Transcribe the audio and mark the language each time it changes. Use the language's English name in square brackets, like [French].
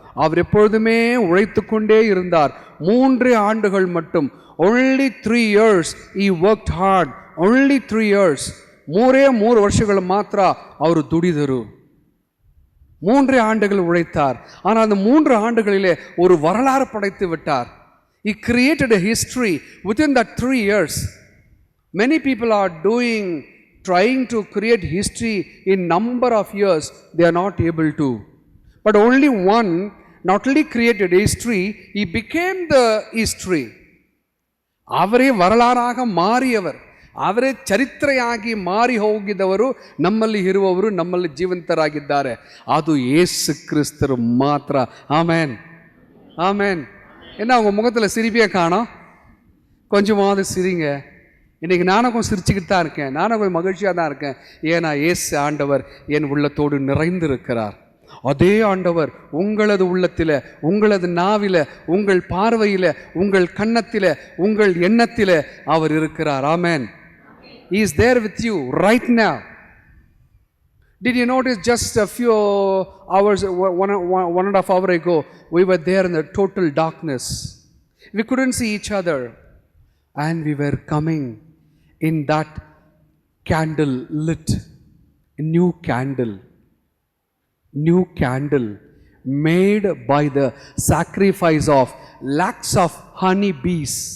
[Tamil] அவர் எப்பொழுதுமே உழைத்து கொண்டே இருந்தார். 3 ஆண்டுகள் மட்டும், [English] only 3 years he worked hard, only 3 years. [Kannada] 3 ವರ್ಷಗಳು ಮಾತ್ರ ಅವರು ದುಡಿದರು. [Tamil] 3 ஆண்டுகள் உழைத்தார். ஆனால் அந்த 3 ஆண்டுகளிலே ஒரு வரலாறு படைத்து விட்டார். [English] He created a history within that 3 years. Many people are trying to create history in number of years. They are not able to. But only one not only created history, he became the history. [Tamil] அவரே வரலாறாக மாறியவர், [Kannada] ಅವರೇ ಚರಿತ್ರೆಯಾಗಿ ಮಾರಿ ಹೋಗಿದವರು ನಮ್ಮಲ್ಲಿ ಇರುವವರು, ನಮ್ಮಲ್ಲಿ ಜೀವಂತರಾಗಿದ್ದಾರೆ. ಅದು ಯೇಸು ಕ್ರಿಸ್ತರು ಮಾತ್ರ. [Tamil] ஆமென் ஆமென். என்ன உங்கள் முகத்தில் சிரிப்பே காணோம்? கொஞ்சமாவது சிரிங்க. இன்றைக்கி நானும் கொஞ்சம் சிரிச்சுக்கிட்டு தான் இருக்கேன், நானும் கொஞ்சம் மகிழ்ச்சியாக தான் இருக்கேன். ஏன்னா இயேசு ஆண்டவர் என் உள்ளத்தோடு நிறைந்திருக்கிறார். அதே ஆண்டவர் உங்களது உள்ளத்தில், உங்களது நாவில், உங்கள் பார்வையில், உங்கள் கன்னத்தில், உங்கள் எண்ணத்தில் அவர் இருக்கிறார். ஆமென். [English] He is there with you right now. Did you notice just a few hours, one and a half hour ago, we were there in the total darkness. We couldn't see each other. And we were coming in that candle lit, a new candle made by the sacrifice of lakhs of honeybees.